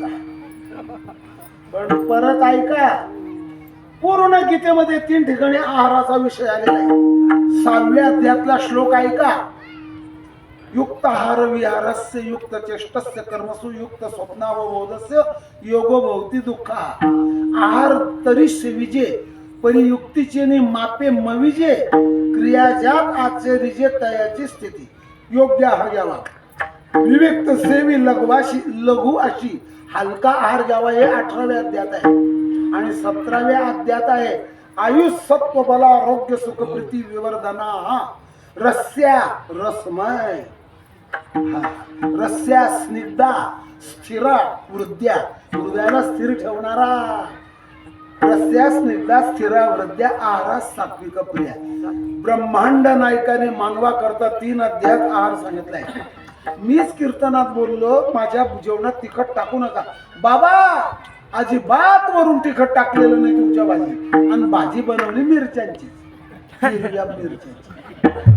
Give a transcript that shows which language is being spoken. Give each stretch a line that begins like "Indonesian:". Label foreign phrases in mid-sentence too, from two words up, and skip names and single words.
Marathi: पण परत ऐका, पूर्ण गीतेमध्ये 3 ठिकाणी आहाराचा विषय आलेला आहे. 6व्या अध्यायातला श्लोक ऐका.
Sanskrit: युक्त आहार विहारस्य युक्त चेष्टस्य कर्मसु युक्त स्वप्नावबोधस्य योगो भवती दुःखा.
Marathi: आहार तरी सेविजे परियुक्तीचे नि मापे मविजे क्रिया ज्यात आचरिजे तयाची स्थिती. योग्य आहार घ्यावा.
Sanskrit: विवेक सेवी लघु अशी
Marathi: हलका आहार घ्यावा. हे 18व्या अध्यायात आहे. आणि 17व्या अध्यायात आहे
Sanskrit: आयुष सत्व बल आरोग्य सुख प्रीती विवर्धना. रस्या रसमय, रस्या स्निग्धा स्थिर वृद्ध्या,
Marathi: हृदयाला स्थिर ठेवणारा.
Sanskrit: यस्या स्निग्धा स्थिरा वृद्ध्या आहारा सात्विक प्रिया.
Marathi: ब्रह्मांड नायकाने मानवा करता 3 अध्यायात आहार सांगितलाय. मीच कीर्तनात बोललो माझ्या जेवणात तिखट टाकू नका. बाबा अजिबात वरून तिखट टाकलेलं नाही तुमच्या भाजी. आणि भाजी बनवली मिरच्यांची, हिरव्या मिरच्यांची.